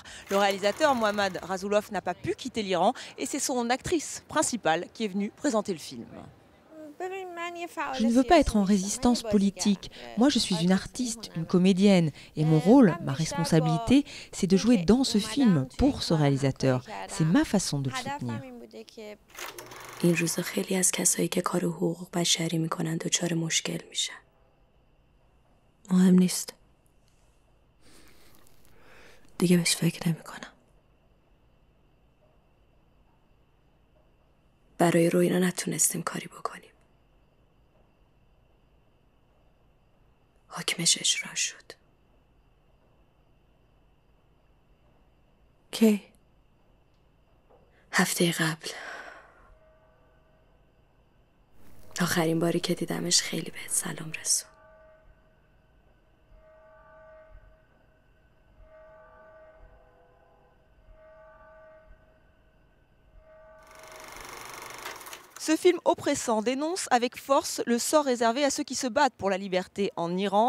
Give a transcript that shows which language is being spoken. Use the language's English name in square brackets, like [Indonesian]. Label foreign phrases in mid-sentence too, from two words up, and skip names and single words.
[French] Le réalisateur Mohammad Rasulov n'a pas pu quitter l'Iran et c'est son actrice principale qui est venue présenter le film. Je ne veux pas être en résistance politique. Moi, je suis une artiste, une comédienne. Et mon rôle, ma responsabilité, c'est de jouer dans ce film pour ce réalisateur. C'est ma façon de le soutenir. [Persian] این روزا خیلی از کسایی که کار حقوق بشری میکنن دچار مشکل میشن. مهم نیست. دیگه بهش فکر نمیکنم. برای روینا نتونستیم کاری بکنیم. حکمش اجرا شد. کی؟ هفته قبل. آخرین باری که دیدمش خیلی بهت سلام رسون. [French] Ce film oppressant dénonce avec force le sort réservé à ceux qui se battent pour la liberté en Iran.